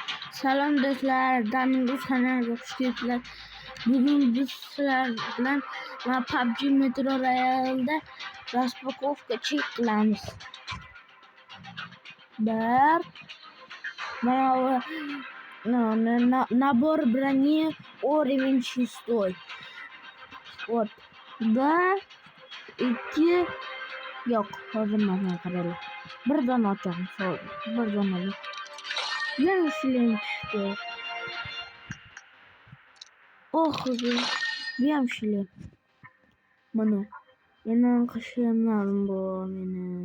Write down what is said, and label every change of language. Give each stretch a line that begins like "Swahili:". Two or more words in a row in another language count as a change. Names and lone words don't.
Uzbek: Salom do'stlar, damingiz kanaliga xush kelibsizlar. Bugun biz sizlar bilan PUBG Metro Royale'da распаковка chek qilamiz.
Russian: Набор брони уровень 6. Вот. Да. 2.
Uzbek: Yok, hozir mana qaranglar. Birdan ochamiz. Birdan olib. Yana shilin tushdi. Oh, bu ham shilin. Mana. Yana qishimlarim bor meni.